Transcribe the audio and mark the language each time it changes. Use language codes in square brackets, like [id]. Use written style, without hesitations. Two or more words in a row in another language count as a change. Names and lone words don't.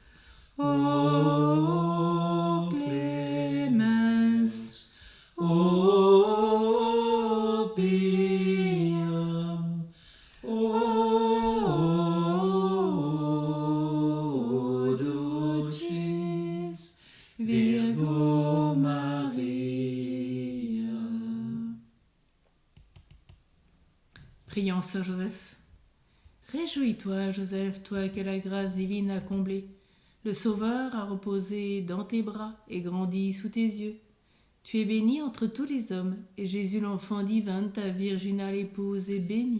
[la] O clemens, o piam, o dulcis Virgo Maria. [fr] Prions Saint Joseph. Réjouis-toi, Joseph, toi que la grâce divine a comblé. Le Sauveur a reposé dans tes bras et grandi sous tes yeux. Tu es béni entre tous les hommes, et Jésus, l'enfant divin, ta virginale épouse, est béni.